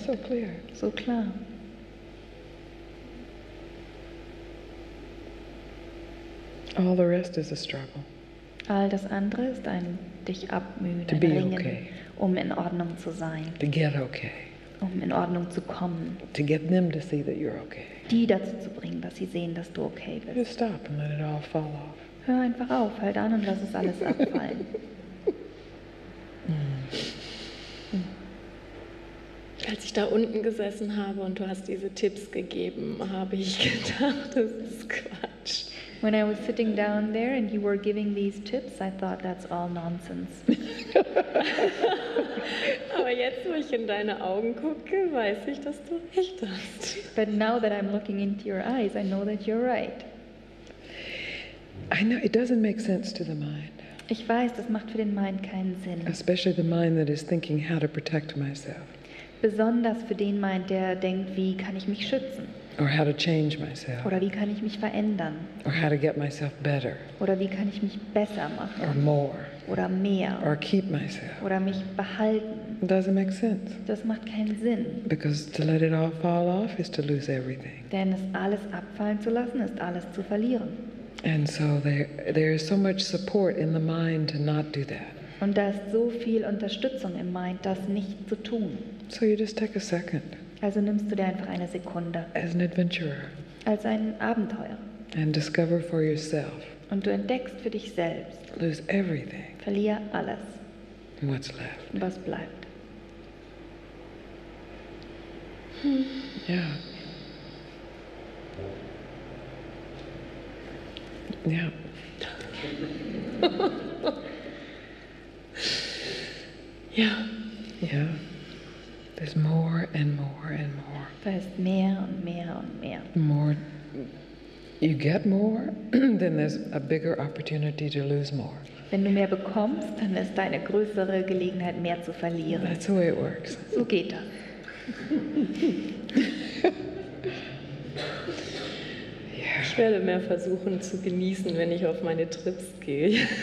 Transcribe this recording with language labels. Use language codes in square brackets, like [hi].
[en] So clear. [de] So klar. [en] All the rest is a struggle. [de] All das andere ist ein dich abmühen, [en] To [de] ein [en] be [de] Ringen, [en] okay. [de] um in Ordnung zu sein, [en] To get okay. [de] um in Ordnung zu kommen. [en] To get them to see that you're okay. [de] Die dazu zu bringen, dass sie sehen, dass du okay bist. [en] Just stop and let it all fall off. [de] Hör einfach auf, halt an und lass es alles abfallen. Als ich da unten gesessen habe und du hast diese Tipps gegeben, habe ich gedacht, das ist Quatsch. [en] When I was sitting down there and you were giving these tips, I thought that's all nonsense. [de] Aber jetzt, wo ich in deine Augen gucke, weiß ich, dass du recht hast. [en] But now that I'm looking into your eyes, I know that you're right. I know it doesn't make sense to the mind, [de] Ich weiß, das macht für den Mind keinen Sinn. [en] especially the mind that is thinking how to protect myself [de] Besonders für den Mind, der denkt, wie kann ich mich schützen? [en] or how to change myself [de] Oder wie kann ich mich verändern? [en] or how to get myself better [de] Oder wie kann ich mich besser machen? [en] or more [de] Oder mehr? [en] or keep myself. [de] Oder mich behalten? [en] It doesn't make sense [de] Das macht keinen Sinn. [en] because to let it all fall off is to lose everything. [de] Denn es alles abfallen zu lassen, ist alles zu verlieren. [en] And so there is so much support in the mind to not do that. [de] Und da ist so viel Unterstützung im Mind, das nicht zu tun. [en] So you just take a second. [de] Also nimmst du dir einfach eine Sekunde. [en] As an adventurer. [de] Als ein Abenteuer. [en] And discover for yourself. [de] Und du entdeckst für dich selbst. [en] Lose everything. [de] Verlier alles. [en] And what's left? [de] Und was bleibt? [en] Yeah. Yeah. [de] Ja. [en] Yeah. There's more and more and more. [de] Da ist mehr und mehr und mehr. [en] More. You get more, then there's a bigger opportunity to lose more. [de] Wenn du mehr bekommst, dann ist da eine größere Gelegenheit, mehr zu verlieren. [en] That's the way it works. [de] So geht das. Ich werde mehr versuchen zu genießen, wenn ich auf meine Trips gehe.